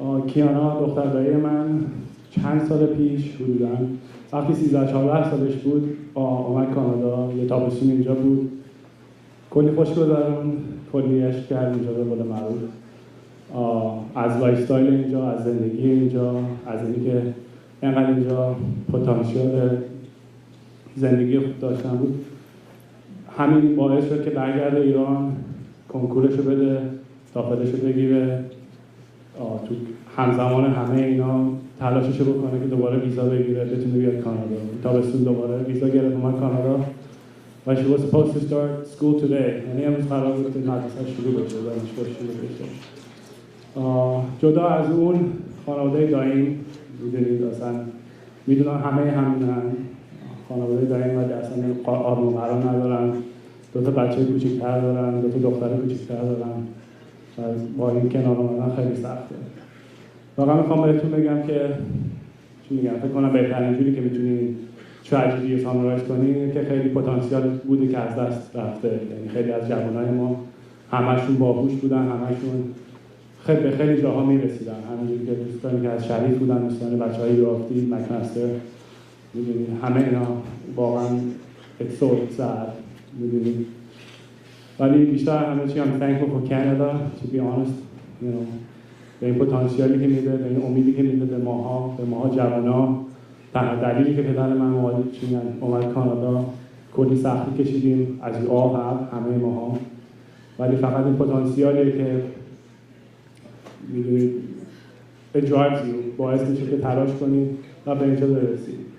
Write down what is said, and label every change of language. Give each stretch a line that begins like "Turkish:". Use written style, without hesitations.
Persian: کیانا دختر دایی من چند سال پیش حدوداً وقتی 13-14 سالش بود اومد کانادا، یه تابستون اینجا بود، کلی خوش گذرون، کلی عشق کرد اینجا به قول معروف، از لایف استایل اینجا، از زندگی اینجا، از اینکه اینقدر اینجا پتانسیل زندگی خوب داشتن بود. همین باعث شد که برگرده ایران، کنکورشو بده، داخلشو بگیره، تو همزمان همه اینا تلاششو بکنه که دوباره ویزا بگیره بتونه بیاد کانادا. تابستون دوباره ویزا گرفت اومد کانادا و
English: she was supposed to start school today.
Persian: یعنی امروز قرار بود که مدرسه شروع بشه، دانشگاه شروع بشه. جدا از اون خانواده دایم میدونید اصلا میدونن همه همینن، خانواده دایم ولی اصلا آروم قرار ندارن، دو تا بچه کوچیک‌تر دارن، دو تا دختر کوچیک‌تر دارن و با این کنار اومدن خیلی سخته. واقعا میخوام بهتون بگم که چی میگم، فکر کنم بهترین جوری که میتونین تراژدی رو سامرایز کنین که خیلی پتانسیل بوده که از دست رفته. یعنی خیلی از جوانای ما همشون باهوش بودن، همشون خیلی به خیلی جاها میرسیدن. همینجوری که دوستانی که از شریف بودن، دوستان بچه‌های یافتی، مکنستر، میدونید همه اینا واقعا اکسورت زد، میدونید. ولی بیشتر همه چی
English: I'm thankful for Canada, to be honest, you know.
Persian: به این پتانسیالی که میده، به این امیدی که میده به ماها جوانا. تنها دلیلی که پدر من اومد کانادا، کلی سختی کشیدیم از همه ماها، ولی فقط این پتانسیالیه که میدونید
English: it drives you،
Persian: باعث میشه که تلاش کنید و به اینجا برسید.